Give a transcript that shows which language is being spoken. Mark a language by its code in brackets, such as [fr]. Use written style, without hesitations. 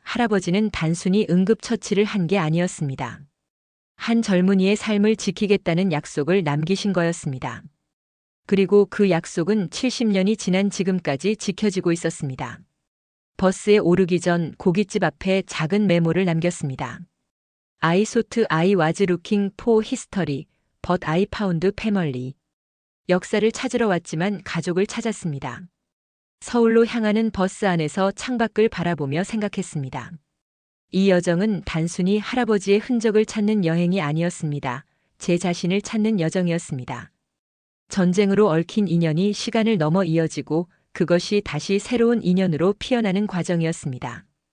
[ko] 할아버지는 단순히 응급처치를 한 게 아니었습니다. 한 젊은이의 삶을 지키겠다는 약속을 남기신 거였습니다. 그리고 그 약속은 70년이 지난 지금까지 지켜지고 있었습니다. 버스에 오르기 전 고깃집 앞에 작은 메모를 남겼습니다. [en] I thought I was looking for history, but I found family. [ko] 역사를 찾으러 왔지만 가족을 찾았습니다. 서울로 향하는 버스 안에서 창밖을 바라보며 생각했습니다. 이 여정은 단순히 할아버지의 흔적을 찾는 여행이 아니었습니다. 제 자신을 찾는 여정이었습니다. 전쟁으로 얽힌 인연이 시간을 넘어 이어지고 그것이 다시 새로운 인연으로 피어나는 과정이었습니다.